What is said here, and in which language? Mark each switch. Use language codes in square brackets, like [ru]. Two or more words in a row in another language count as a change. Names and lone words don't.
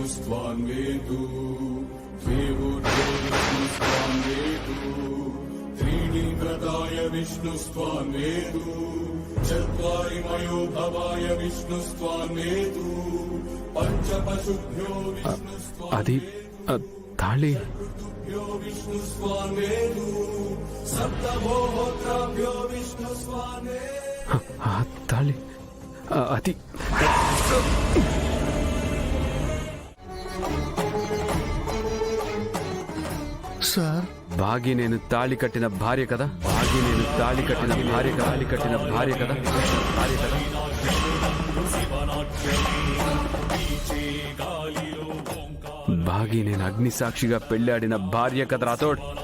[sa] स्वान्वेतु देवोर्यो विष्णुस्वान्वेतु त्रीणि व्रताय विष्णुस्वान्वेतु चत्वारि मयो भवाय विष्णुस्वान्वेतु पञ्चपशुभ्यो [te] అది తాళి [sa] विष्णुभ्यो विष्णुस्वान्वेतु सप्तभोहोत्राभ्यो विष्णुस्वान्वेतु [te] ఆ తాళి అది సార్ బాగి నేను తాళి కట్టిన భార్య కదా బాగి నేను తాళి కట్టిన భార్య తాళి కట్టిన భార్య కదా భార్య కదా బాగి నేను అగ్ని సాక్షిగా పెళ్ళాడిన భార్య కదా రాతోడ్.